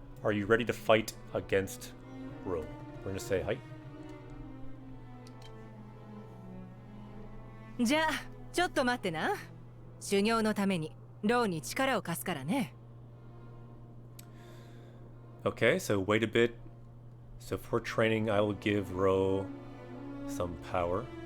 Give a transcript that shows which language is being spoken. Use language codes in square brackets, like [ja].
[en] Are you ready to fight against Ro? We're gonna say Hai. [ja] じゃあ、ちょっと待ってな。修行のために、ローに力を貸すからね。 [en] Okay, so wait a bit. So for training, I will give Ro some power.